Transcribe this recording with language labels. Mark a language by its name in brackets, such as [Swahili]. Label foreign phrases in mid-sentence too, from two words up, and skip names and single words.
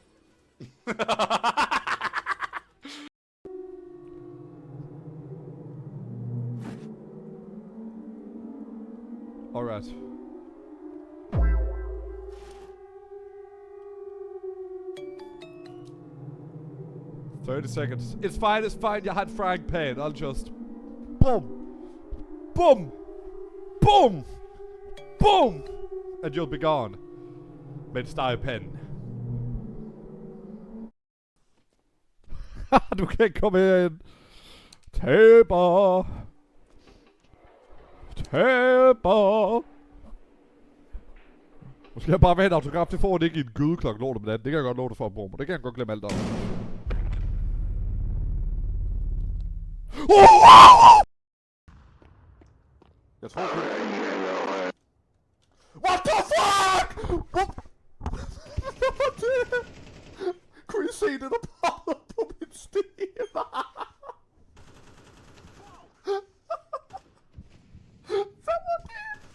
[English] All right. "30 seconds. It's fine, it's fine. [Danish] Jeg har en [English] frying pan. I'll just... Boom! Boom! Boom! Boom! And you'll be gone. [Danish] Mens der er panden. Du kan ikke komme herind. Taber! Taber! Måske jeg bare vil have en autograf. Det får han ikke i en gyde klokken lort om natten. Det kan jeg godt love dig for, bror. Det kan jeg godt glemme alt om. Jeg tror på... [English] What the fuck? What? [Danish] Hvad var det? Kunne I se det, der poppede på min sten? Hvad var det?